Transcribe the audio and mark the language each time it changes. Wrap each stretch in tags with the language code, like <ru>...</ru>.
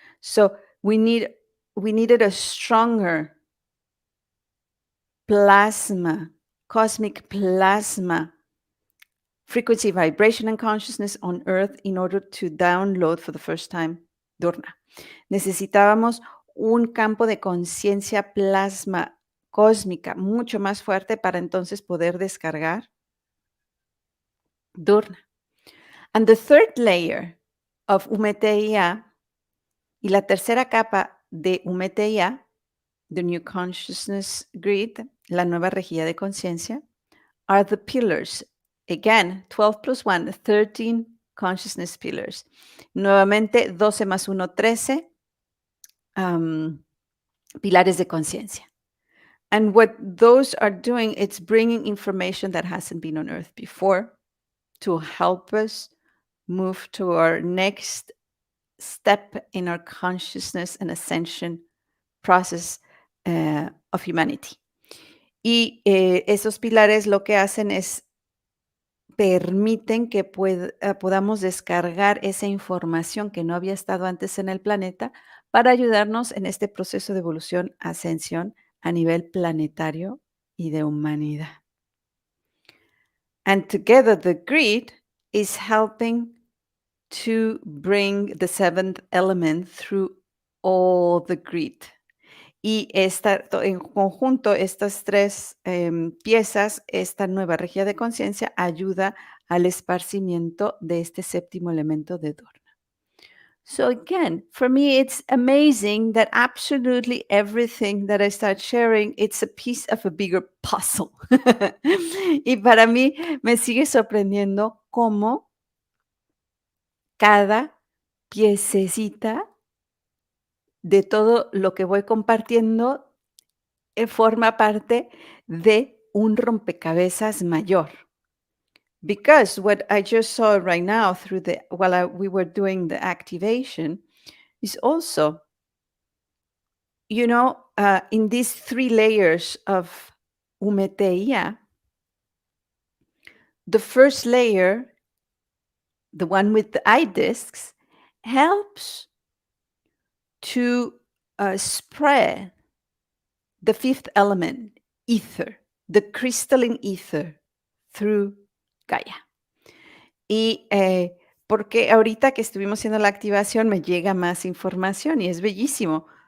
<en>So we needed a stronger plasma, cosmic plasma, frequency, vibration, and consciousness on Earth in order to download for the first time Durna.</en> <es>Necesitábamos un campo de conciencia plasma cósmica mucho más fuerte para entonces poder descargar Durna.</es> <en>And the third layer of Umeteia</en> <es>y la tercera capa de Umeteia,</es> <en>the new consciousness grid,</en> <es>la nueva rejilla de conciencia,</es> <en>are the pillars. Again, 12 plus 1, 13 consciousness pillars.</en> <es>Nuevamente, 12 más 1, 13 pilares de conciencia.</es> <en>And what those are doing, it's bringing information that hasn't been on Earth before to help us move to our next step in our consciousness and ascension process of humanity.</en> <es>Y esos pilares lo que hacen es permiten que podamos descargar esa información que no había estado antes en el planeta para ayudarnos en este proceso de evolución, ascensión a nivel planetario y de humanidad.</es> <en>And together the grid is helping to bring the seventh element through all the grid.</en> <es>Y en conjunto, estas tres piezas, esta nueva rejilla de conciencia ayuda al esparcimiento de este séptimo elemento de Durna.</es> <en>So again, for me, it's amazing that absolutely everything that I start sharing, it's a piece of a bigger puzzle.</en> <es>Y para mí me sigue sorprendiendo cómo cada piececita de todo lo que voy compartiendo forma parte de un rompecabezas mayor.</es> <en>Because what I just saw right now we were doing the activation is also, in these 3 layers of Umeteia, the first layer, the one with the eye discs, helps to spread the fifth element, ether, the crystalline ether, through Gaia. Y</en> <es>porque ahorita que estuvimos haciendo la activación me llega más información y es bellísimo.</es>